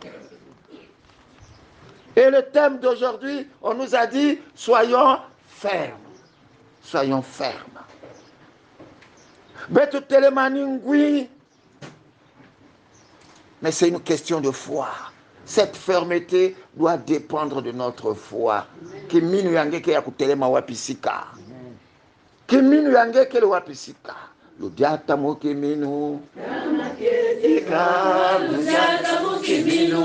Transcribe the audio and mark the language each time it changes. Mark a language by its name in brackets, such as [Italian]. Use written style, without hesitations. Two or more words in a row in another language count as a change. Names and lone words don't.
[French] Et le thème d'aujourd'hui, on nous a dit, soyons fermes. Soyons fermes. Mais c'est une question de foi. Cette fermeté doit dépendre de notre foi. [Kongo] Kiminu yange ke yakutelema wapisika. Kiminu yange ke wapisika. Ludiata mo kiminu. Ludiata mo kiminu.